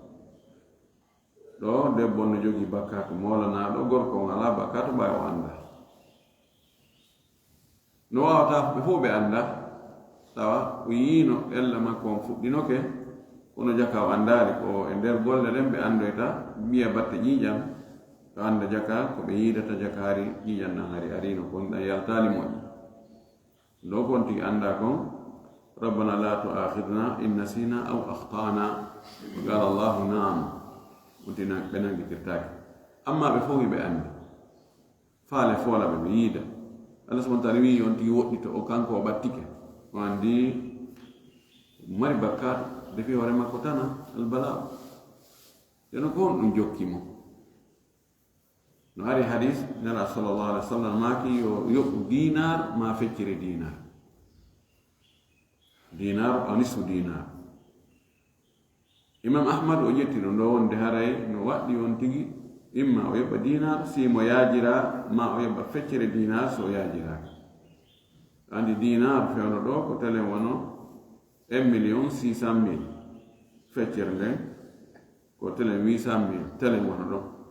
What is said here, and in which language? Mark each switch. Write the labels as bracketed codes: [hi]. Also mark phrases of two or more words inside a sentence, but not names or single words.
[ff] ɗo debbo no jogi bakkatu molanaɗo gorko on ala bakkatu ɓawi o anda no wawata ɓe fof ɓe anda tawa o yiino ella makko on fuɗɗinoke kono jaka o andari ko e nder golle ɗen ɓe andoyta mbiya batte ƴiiƴam to anda jaka ko ɓe yiidata jaka hari ƴiiƴam nan hari arino kon ɗan yaltali moƴƴi ɗo kon tigi anda kon [ar] rabbana la tu'akhidna in nasina aw akhtana qala allahu naam [ff] untina ɓe nangitirtaki amma ɓe fof ɓe andi faale foolaɓe ɓe yiida Allah [ar] subhanahu wa ta'ala [ff] wi on tigi woɗɗito o kanko o ɓattike o andi mari bakkatu defi hoore makko tana albala yono ko on ɗum jokkimo no ari hadis nela [ar] sallallahu alaihi wa sallam [ff] maaki yo yoɓɓu dinar ma feccere dinar dinar o [ar] nisfu dinar [ff] imam ahmad o ƴetti ɗum ɗo wonde haray no waɗɗi on tigi imma o yoɓɓa dinar si mo yaajira ma o yoɓɓa feccere dinar so o yaajiraka andi dinar fewno ɗo ko tele wono 1,600,000 feccere nden ko tele 800,000 tele wono ɗo